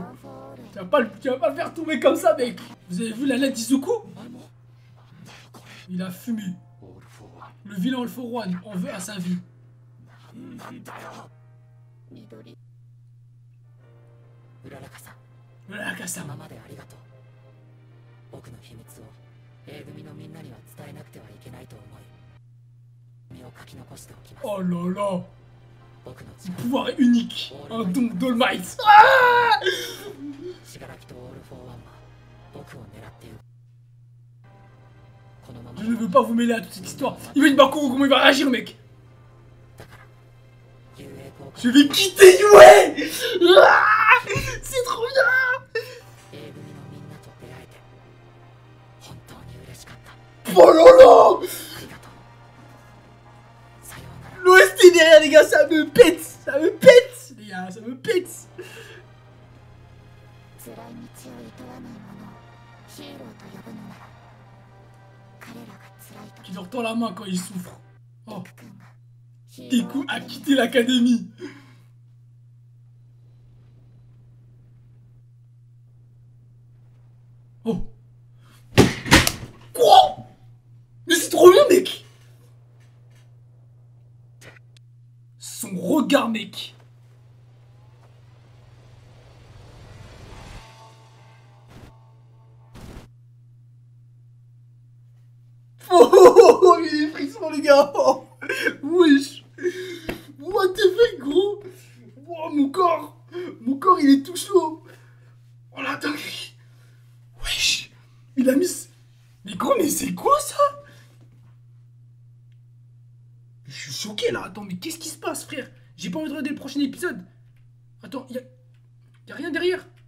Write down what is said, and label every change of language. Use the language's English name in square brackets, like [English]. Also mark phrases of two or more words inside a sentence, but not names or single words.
[French] Tu vas pas le faire tomber comme ça mec. Vous avez vu la lettre d'Izuku? Il a fumé. Le vilain All for One en veut à sa vie. Uraraka-san. [Japanese] 僕の秘密を A 組のみんなには伝えなくてはいけないと思い身を書き残しておきます。 [French] Oh là là, [Japanese] 僕の力 [French] pouvoir unique, un don d'All-Might. [Japanese] 死柄木とオール・フォー・ワンは僕を狙っている。このまま [French] Je ne veux pas vous mêler à toute cette histoire. Imagine Bakuro comment il va réagir, mec. [Japanese] だから雄英高校 [French] Je vais quitter UA. C'est trop bien. [Japanese] A 組のみんなと出会えて本当に嬉しかった。 [French] Oh là là. [Japanese] ありがとう。さようなら。 [French] L'OST derrière, les gars, ça me pète. Ça me pète, les gars, ça me pète. [Japanese] 辛い道を厭わない者をヒーローと呼ぶのなら彼らが辛い [French] Tu [Japanese] 時 [French] leur tends la main quand ils souffrent. Oh, [Japanese] デク君がヒー Deku ロー [French] a quitté l'académie. Oh. Quoi? Mais c'est trop bien, mec. Son regard, mec. Oh, il y a des frissons, les gars. Oh. Wesh. [English] What the fuck, [French] gros. Oh, mon corps, il est tout chaud. Oh la dinguerie. Wesh. Il a mis... Mais gros, mais c'est quoi ça? Je suis choqué là. Attends, mais qu'est-ce qui se passe, frère? J'ai pas envie de regarder le prochain épisode. Attends, y a rien derrière.